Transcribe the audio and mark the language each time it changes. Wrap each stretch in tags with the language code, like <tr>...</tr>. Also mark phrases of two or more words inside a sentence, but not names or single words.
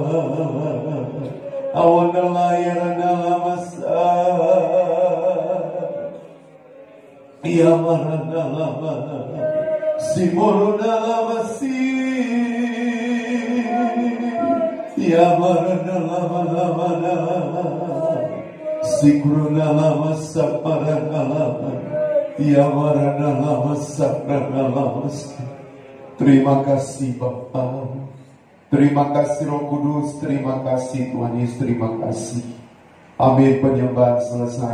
<id>awanala ya namasa, ya marana mana, simorona masi, ya marana mana. Sikruna lama saparana lama, ya marana lama saparana lama. Terima kasih Bapa, terima kasih Roh Kudus, terima kasih Tuhan Yesus, terima kasih. Amin. Penyembahan selesai.</id>